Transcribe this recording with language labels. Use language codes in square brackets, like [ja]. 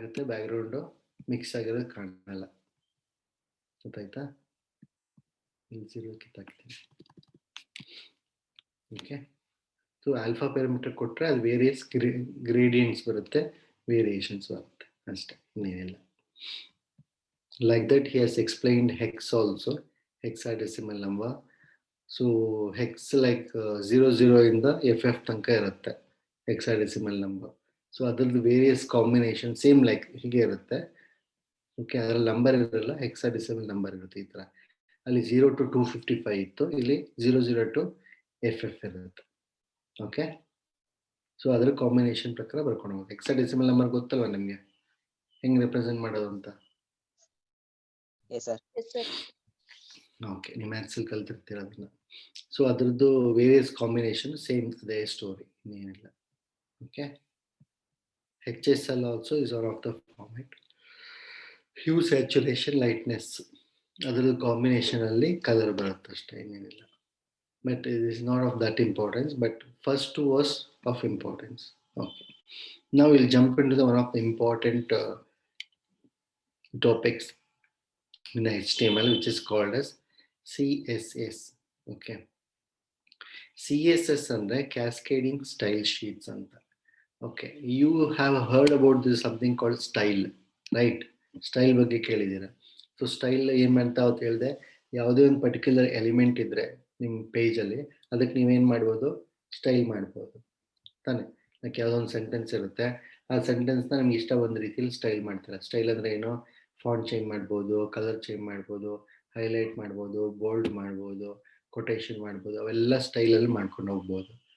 [kn] Back ground mix ಆಗಿರೋದು ಕಾಣಲ್ಲ. ಗೊತ್ತಾಯ್ತಾ? ಕಿತ್ತಾಕ್ತೀನಿ. ಓಕೆ, ಸೊ ಆಲ್ಫಾ ಪ್ಯಾರಾಮೀಟರ್ ಕೊಟ್ರೆ ಅದು ವೇರಿಯಸ್ ಗ್ರೇಡಿಯಂಟ್ಸ್ ಬರುತ್ತೆ, ವೇರಿಯೇಷನ್ಸ್ ಬರುತ್ತೆ ಅಷ್ಟೇ, ಇನ್ನೇನಿಲ್ಲ. [en] Like that, he has explained hex also, hexadecimal number. So hex like 00 in the FF [kn] tanka irutte, [en] hexadecimal number. [kn] So ಅದ್ರದ್ದು ವೇರಿಯಸ್ ಕಾಂಬಿನೇಷನ್ ಸೇಮ್ ಲೈಕ್ ಹೀಗೆ ಇರುತ್ತೆ. ಓಕೆ, ಅದರಲ್ಲಿ ನಂಬರ್ ಇರಲ್ಲ, ಹೆಕ್ಸಾಡೆಸಿಮಲ್ ನಂಬರ್ ಇರುತ್ತೆ ಈ ತರ. ಅಲ್ಲಿ 0 to 255 ಇತ್ತು, ಇಲ್ಲಿ 00 to FF ಇರುತ್ತೆ. ಓಕೆ, ಸೊ ಅದರ ಕಾಂಬಿನೇಷನ್ ಪ್ರಕಾರ ಬರ್ಕೊಂಡು ಹೋಗೋದು. ಹೆಕ್ಸಾಡೆಸಿಮಲ್ ನಂಬರ್ ಗೊತ್ತಲ್ವಾ ನಿಮಗೆ ಹೆಂಗ್ ರೆಪ್ರೆಸೆಂಟ್ ಮಾಡೋದು ಅಂತ? [en] Yes, sir. Yes, sir. [kn] Okay, ನೀವು ಮ್ಯಾಥ್ಸಲ್ಲಿ ಕಲ್ತಿರ್ತೀರ ಅದನ್ನ. ಸೊ ಅದ್ರದ್ದು ವೇರಿಯಸ್ ಕಾಂಬಿನೇಷನ್ ಸೇಮ್ ಅದೇ ಸ್ಟೋರಿ, ಇನ್ನೇನಿಲ್ಲ. [en] Okay, HSL also is one of the format. [kn] Hue, saturation, lightness, ಅದರ ಕಾಂಬಿನೇಷನ್ ಅಲ್ಲಿ ಕಲರ್ ಬರುತ್ತೆ ಅಷ್ಟೇ, ಇನ್ನೇನಿಲ್ಲ. [en] But it is not of that importance, but first two was of importance. Okay, now we'll jump into the one of the important topics in the HTML, which is called as CSS. [kn] Okay, CSS ಅಂದ್ರೆ cascading style sheets ಅಂತ. [en] Okay, you have heard about this something called style, right? [kn] Style ಬಗ್ಗೆ ಕೇಳಿದ್ದೀರಾ. So style ಏನ್ ಮಾಡ್ತಾ ಅಂತ ಹೇಳಿದೆ, ಯಾವುದೇ ಒಂದು ಪರ್ಟಿಕ್ಯುಲರ್ ಎಲಿಮೆಂಟ್ ಇದ್ರೆ ನಿಮ್ಮ ಪೇಜ್ ಅಲ್ಲಿ, ಅದಕ್ಕೆ ನೀವೇನ್ ಮಾಡ್ಬೋದು, ಸ್ಟೈಲ್ ಮಾಡ್ಬೋದು ತಾನೆ. ಲೈಕ್ ಯಾವುದೋ ಒಂದು ಸೆಂಟೆನ್ಸ್ ಇರುತ್ತೆ, ಆ ಸೆಂಟೆನ್ಸ್ನ ನಮ್ಗೆ ಇಷ್ಟ ಬಂದ ರೀತಿಯಲ್ಲಿ ಸ್ಟೈಲ್ ಮಾಡ್ತಾರೆ. ಸ್ಟೈಲ್ ಅಂದ್ರೆ ಏನು, ಫಾಂಟ್ ಚೇಂಜ್ ಮಾಡ್ಬೋದು, ಕಲರ್ ಚೇಂಜ್ ಮಾಡ್ಬೋದು, ಹೈಲೈಟ್ ಮಾಡ್ಬೋದು, ಬೋಲ್ಡ್ ಮಾಡ್ಬೋದು, ಕೊಟೇಶನ್ ಮಾಡ್ಬೋದು, ಅವೆಲ್ಲ ಸ್ಟೈಲಲ್ಲಿ ಮಾಡ್ಕೊಂಡು ಹೋಗ್ಬೋದು.